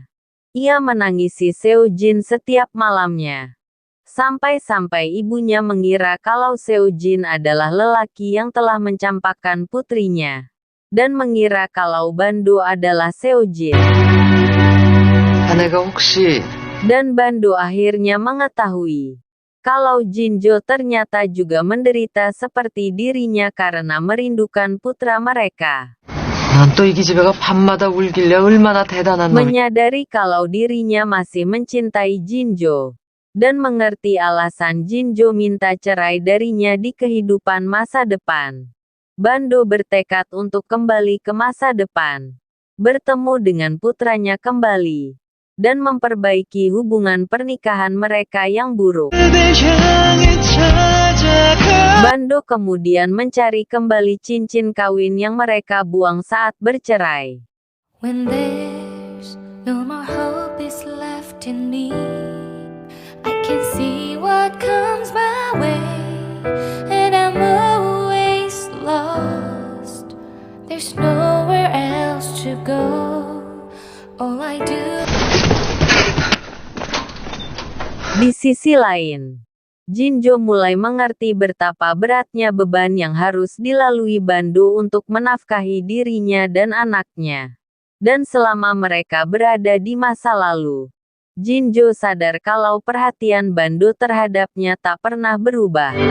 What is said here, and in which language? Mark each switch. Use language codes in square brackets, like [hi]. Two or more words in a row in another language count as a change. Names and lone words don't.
[id] Ia menangisi Seojin setiap malamnya. Sampai-sampai ibunya mengira kalau Seojin adalah lelaki yang telah mencampakkan putrinya, dan mengira kalau Bando adalah Seojin. [ko] 아내가 혹시 [id] Dan Bando akhirnya mengetahui kalau Jinjo ternyata juga menderita seperti dirinya karena merindukan putra mereka. [ko] 난 또 이 기집애가 밤마다 울길래 얼마나 대단한 놈이. [id] Menyadari kalau dirinya masih mencintai Jinjo dan mengerti alasan Jinjo minta cerai darinya di kehidupan masa depan. Bando bertekad untuk kembali ke masa depan, bertemu dengan putranya kembali, dan memperbaiki hubungan pernikahan mereka yang buruk. Bando kemudian mencari kembali cincin kawin yang mereka buang saat bercerai. [en] When there's no more hope is left in me, I can see what comes my way, and I'm always lost. There's nowhere else to go. All I do. [id] Di sisi lain, Jinjo mulai mengerti betapa beratnya beban yang harus dilalui Bando untuk menafkahi dirinya dan anaknya. Dan selama mereka berada di masa lalu, Jinjo sadar kalau perhatian Bando terhadapnya tak pernah berubah.